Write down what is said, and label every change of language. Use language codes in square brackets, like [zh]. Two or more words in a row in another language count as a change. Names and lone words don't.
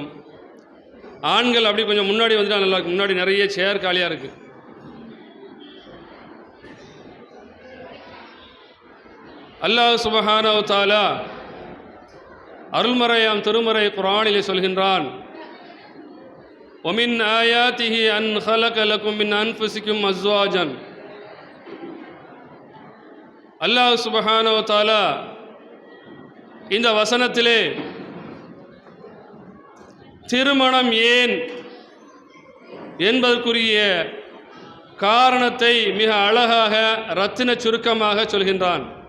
[ta] ஆண்கள் அப்படி கொஞ்சம் முன்னாடி வந்துட்டால் நல்லா இருக்கு. முன்னாடி நிறைய சேர் காலியாக இருக்குது. அல்லாஹ் [ar] سبحانه و تعالى [ta] அருள்மறையாம் திருமறை குர்ஆனிலே சொல்கின்றான், [ar] وَمِنْ آيَاتِهِ أَنْ خَلَقَ لَكُم مِّنْ أَنفُسِكُمْ أَزْوَاجًا. [ta] அல்லாஹ் [ar] سبحانه و تعالى [ta] இந்த வசனத்திலே திருமணம் ஏன் என்பதற்குரிய காரணத்தை மிக அழகாக ரத்தின சுருக்கமாக சொல்கின்றான்.